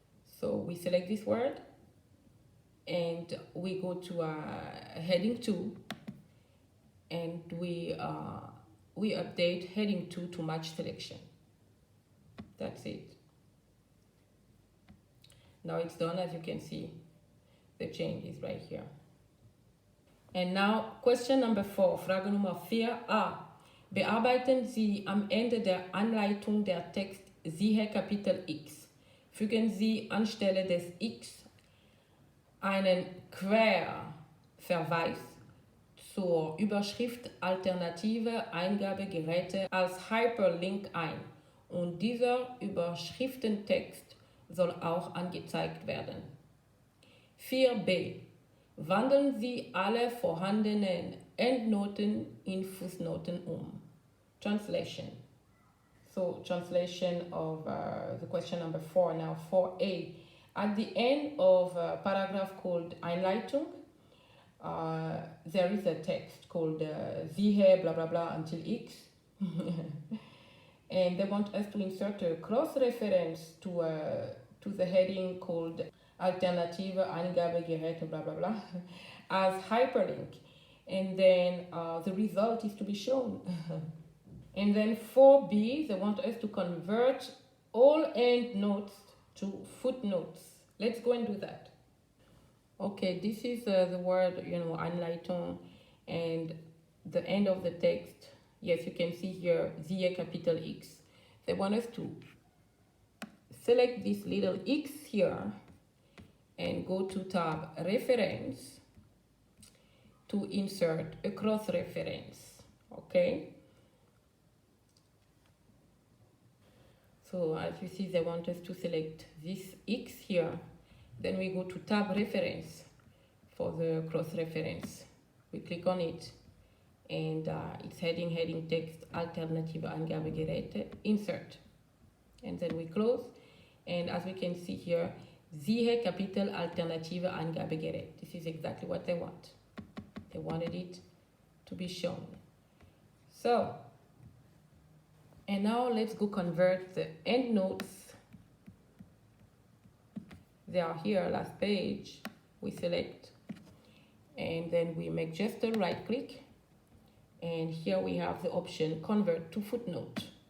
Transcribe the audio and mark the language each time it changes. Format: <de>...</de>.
<en>So we select this word and we go to heading 2 and we update heading 2 to match selection. That's it. Now it's done, as you can see. The change is right here. And now question number 4,</en> <de>Frage Nummer 4a. Bearbeiten Sie am Ende der Anleitung der Text siehe Kapitel X. Fügen Sie anstelle des X einen Querverweis zur Überschrift Alternative Eingabegeräte als Hyperlink ein und dieser Überschriftentext soll auch angezeigt werden. 4b. Wandeln Sie alle vorhandenen Endnoten in Fußnoten um.</de> <en>Translation. So translation of the question number 4, now 4a. At the end of a paragraph called Einleitung, there is a text called siehe blah blah blah until X. And they want us to insert a cross-reference to the heading called Alternative Eingabegeräte blah blah blah as hyperlink. And then the result is to be shown. And then 4b, they want us to convert all endnotes to footnotes. Let's go and do that. Okay, this is the word, you know, Einleitung, and the end of the text. Yes, you can see here,</en> <de>siehe Kapitel X.</de> <en>They want us to select this little X here and go to tab Reference to insert a cross-reference, okay? So as you see, they want us to select this X here. Then we go to tab Reference for the cross-reference. We click on it and it's heading text Alternative Eingabegeräte, insert. And then we close. And as we can see here,</en> <de>siehe Kapitel Alternative Eingabegerät.</de> <en>This is exactly what they want. They wanted it to be shown. So, and now let's go convert the endnotes. They are here, last page. We select, and then we make just a right click. And here we have the option convert to footnote.</en>